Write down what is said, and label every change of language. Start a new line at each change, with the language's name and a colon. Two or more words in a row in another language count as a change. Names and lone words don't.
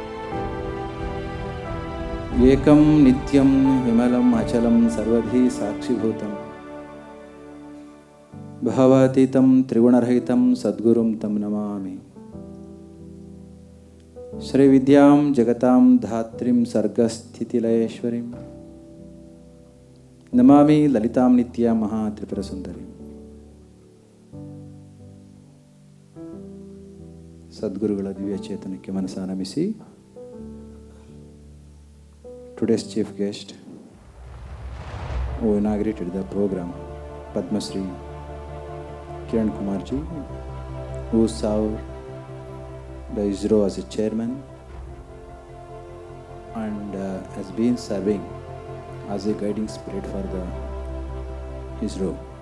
Sanskrit: एकं नित्यं हिमलं अचलं सर्वधी साक्षिभूतं भवतीतं त्रिगुणर्हितं सद्गुरुं तं नमामि श्री विद्यां जगतां धात्रीं सर्गस्थितिलयेश्वरीं नमामि ललितां नित्य महा त्रिपुर सुन्दरीं.
Kannada: Sadguruಗಳ ದಿವ್ಯ ಚೇತನಕ್ಕೆ ಮನಸ್ಸನ್ನು ನಮಿಸಿ.
English: Today's chief guest who inaugurated the program, Padma Shri Kiran Kumar ji, who served the ISRO as a chairman and has been serving as a guiding spirit for the ISRO.